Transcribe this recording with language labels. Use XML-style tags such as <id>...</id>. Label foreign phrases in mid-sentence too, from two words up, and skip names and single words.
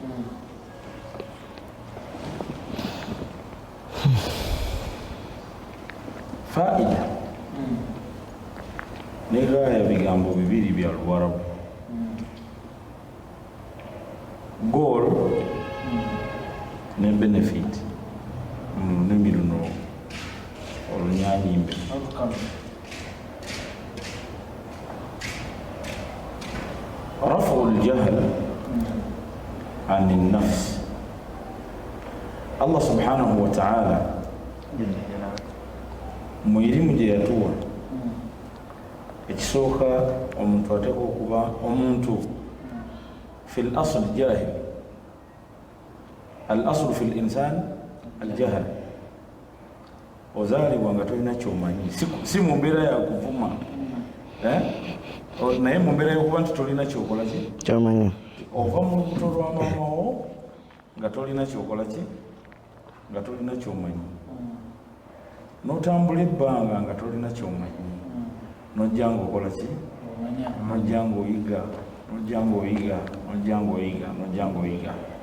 <lg>Faida ne gaaya bigambo bibiri bya Luwarabu. Goal ne benefit mu lulimi luno olunyanyimbe.</lg> <ar>Rafu al-jahl an an-nafs.</ar> <lg>Allah</lg> <ar>subhanahu wa ta'ala</ar> <lg>mu irimu gye yatuwa ekisooka omuntu ateeka okuba omuntu</lg> <ar>fi l-asl jahil. Al-aslu fi l-insan al-jahl.</ar> <lg>Ozaalibwa nga tolina kyomanyi, si mu mbeera ya kuvuma naye mu mbeera y'okuba nti tolina kyokola ki Kyomanyi. ova mu lubuto lwa maamawo nga tolina kyokola ki nga tolina kyomanyi, n'otambula ebbanga nga tolina kyomanyi, n'ojja ng'okola ki, n'ojja ng'oyiga, n'ojja ng'oyiga, n'ojja ng'oyiga, n'ojja ng'oyiga.</lg>